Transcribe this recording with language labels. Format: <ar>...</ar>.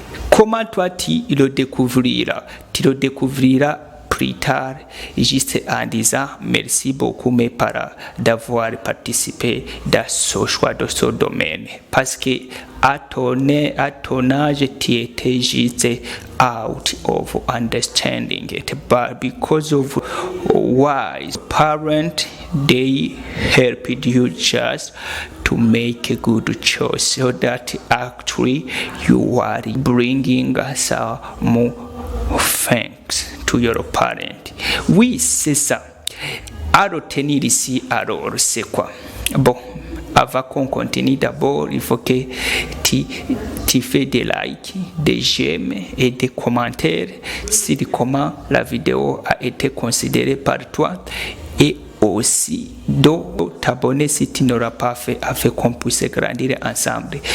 <fr>Comment toi tu le découvriras? Tu le découvriras plus tard, juste en disant merci beaucoup mes parents d'avoir participé dans ce choix de ce domaine. Parce que à ton âge, tu étais juste</fr> <en>out of understanding it. But because of wise parents, they helped you just to make a good choice, so that actually you are bringing some thanks to your parents.</en> <fr>Oui, c'est ça. À retenir ici, alors, c'est quoi? Bon, avant qu'on continue, d'abord, il faut que tu fais des likes, des j'aime et des commentaires sur comment la vidéo a été considérée par toi, et aussi de t'abonner si tu n'auras pas fait, afin qu'on puisse grandir ensemble.</fr>